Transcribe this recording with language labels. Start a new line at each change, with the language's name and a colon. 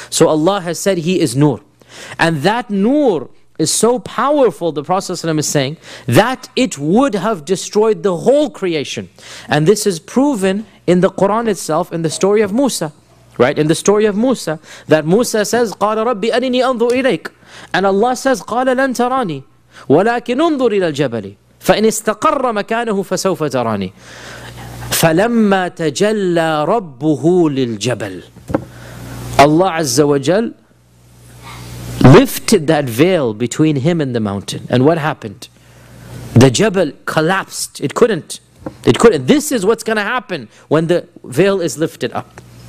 English: So Allah has said He is Nur. And that Nur is so powerful, the Prophet ﷺ is saying, that it would have destroyed the whole creation. And this is proven in the Quran itself, in the story of Musa. Right? In the story of Musa, that Musa says,
Arabic: قَالَ رَبِّ أَنِنِي أَنْظُرْ إِلَيْكَ.
English: And Allah says,
Arabic: قَالَ لَنْ تَرَانِي وَلَكِنْ أُنْظُرْ إِلَى الْجَبَلِ فَإِنِ اسْتَقَرَّ مَكَانَهُ فَسَوْفَ تَرَانِي. فَلَمَّا تَجَلَّى رَبُّهُ لِلْجَبَلِ.
English: Allah Azza wa Jal lifted that veil between Him and the mountain. And what happened? The Jabal collapsed. It couldn't. This is what's going to happen when the veil is lifted up.